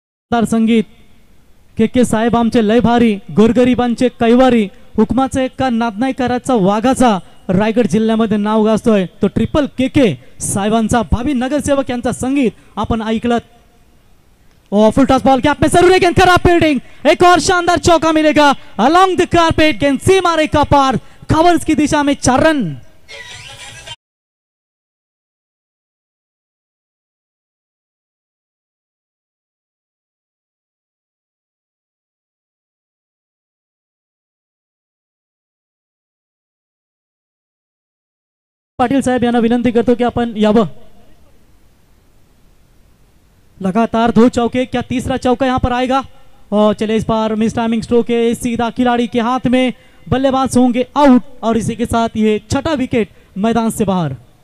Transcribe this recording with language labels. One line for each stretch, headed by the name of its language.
Marathi: संगीत के साहेब आमचे लय भारी, गोरगरिबांचे कैवारी, हुकमाचा एक्का नाद नाही करायचा वाघाचा, रायगड जिल्ह्यामध्ये नाव गाजतोय तो ट्रिपल के साहेबांचा भावी नगरसेवक यांचा संगीत आपण ऐकलं।
Hindi: ओ फुल टॉस बॉल गैप में जरूर गेंद, खराब फील्डिंग, एक और शानदार चौका मिलेगा
English: along the carpet,
Hindi: गेंद सीमा रेखा पार, कवर्स की दिशा में 4 रन।
Marathi: पाटील साहेब यांना विनंती करतो की आपण यावं।
Hindi: लगातार 2 चौके, क्या तीसरा चौका यहां पर आएगा? और चले इस बार मिस टाइमिंग स्ट्रोक है, सीधा खिलाड़ी के हाथ में, बल्लेबाज होंगे आउट और इसी के साथ ये 6ठा विकेट मैदान से बाहर।